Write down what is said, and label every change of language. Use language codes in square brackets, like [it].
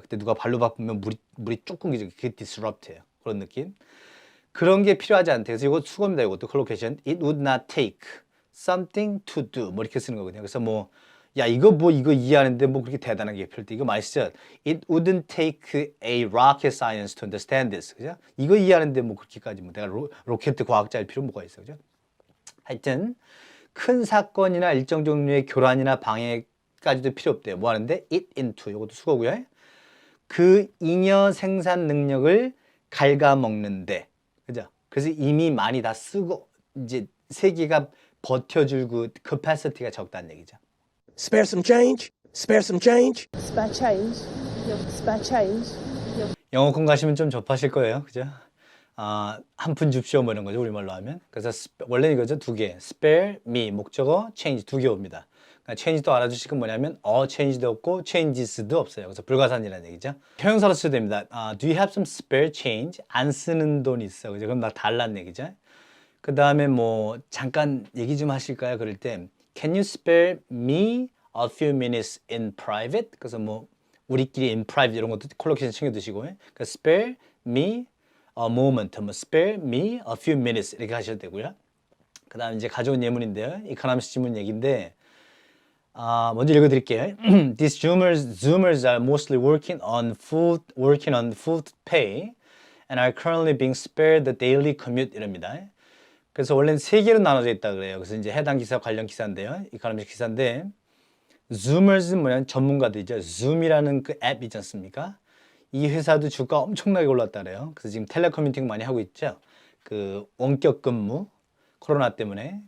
[ko] 그때 누가 발로 밟으면 물이 조금 그게 disrupt예요. 그런 느낌. 그런 게 필요하지 않대. 그래서 이거 수고입니다. 이것도 collocation. [en] It would not take something to do. [ko] 뭐 이렇게 쓰는 거거든요. 그래서 이거 이해하는데 뭐 그렇게 대단한 게 필요 없대. 이거 많이 쓰죠. [en] It wouldn't take a rocket science to understand this. [ko] 그죠? 이거 이해하는데 뭐 그렇게까지 내가 로켓 과학자일 필요 뭐가 있어. 그죠? 하여튼 큰 사건이나 일정 종류의 교란이나 방해까지도 필요 없대요. 뭐 하는데? it into. 이것도 수고고요. 그 잉여 생산 능력을 갉아먹는데. 그죠? 그래서 이미 많이 다 쓰고 이제 세계가 버텨줄 그 capacity가 적다는 얘기죠. [en] Spare some change? Spare some change? Spare change. Spare change. [ko] 영어권 가시면 좀 접하실 거예요. 그죠? 한 푼 줍쇼 뭐 이런 거죠. 우리말로 하면. 그래서 원래는 이거죠. 두 개. spare, me, 목적어, change 두 개 옵니다. 그러니까 change도 알아주시고 뭐냐면 change도 없고 changes도 없어요. 그래서 불가산이라는 얘기죠. 형용사로 써도 됩니다. [en] Do you have some spare change? [ko] 안 쓰는 돈 있어. 그죠? 그럼 나 달라는 얘기죠. 그 다음에 뭐 잠깐 얘기 좀 하실까요? 그럴 때 [en] Can you spare me a few minutes in private? [ko] 그래서 뭐 우리끼리 in private 이런 것도 콜로케이션 챙겨 두시고 그러니까 [en] spare me a moment, [ko] 뭐 [en] spare me a few minutes [ko] 이렇게 하셔도 되고요. 그 다음 이제 가져온 예문인데요. 이카나미스 지문 얘기인데 먼저 읽어드릴게요. [en] These Zoomers are mostly working on full pay and are currently being spared the daily commute 이랍니다. [ko] 그래서 원래는 세 개로 나눠져 있다 그래요. 그래서 이제 해당 기사 관련 기사인데요. 이카노미스 기사인데 Zoomers는 뭐냐면 전문가들이죠. Zoom이라는 그 앱 있지 않습니까? 이 회사도 주가 엄청나게 올랐다 그래요. 그래서 지금 텔레커뮤니팅 많이 하고 있죠. 그 원격 근무 코로나 때문에.